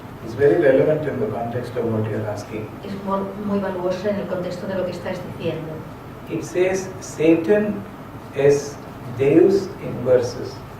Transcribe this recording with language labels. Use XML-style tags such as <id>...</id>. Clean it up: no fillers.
<en>It's very relevant in the context of what you're asking.</en> <es>Es muy valuosa en el contexto de lo que estás diciendo.</es> <en>It says Satan is Deus inversus.</en>